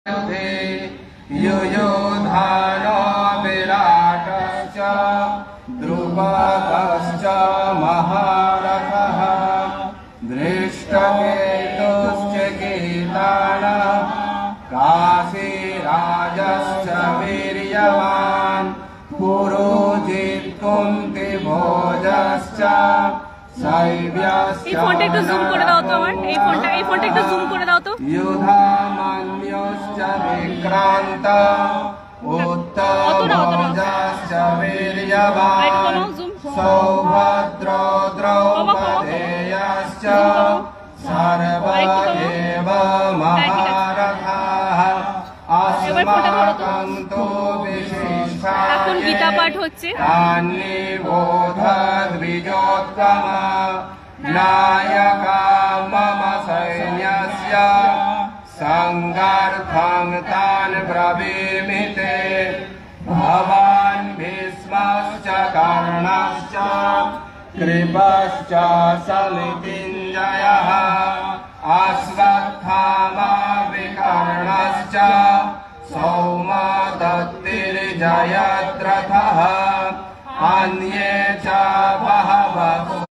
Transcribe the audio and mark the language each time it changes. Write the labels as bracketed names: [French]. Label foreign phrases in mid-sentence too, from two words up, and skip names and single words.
[Sanskrit] युयोधानो विराटश्च द्रुपदश्च महारथः दृष्टकेतुश्च केतानः काशीराजश्च वीर्यवान् पुरोजित् कुन्तिभोजश्च [Bangla] এই ফোনটা একটু জুম করে দাও তো আমার এই ফোনটা একটু জুম করে দাও তো [Sanskrit] युधामन्युश्च विक्रान्त उत्तमोजाश्च वीर्यवान् सौभद्रो द्रौपदेयश्च सर्व एव महारथाः अस्माकं तु [Bangla] এখন গীতা পাঠ হচ্ছে [Sanskrit] तान्निबोधद्विजोत्तमा नायका मम सैन्यस्य संगार्थं तान् ब्रवीमि ते भवान् भीष्मश्च कर्णश्च कृपश्च समितिञ्जयः अश्वत्थामा विकर्णश्च सौमदत्तिर्जयद्रथः अन्ये च बहवः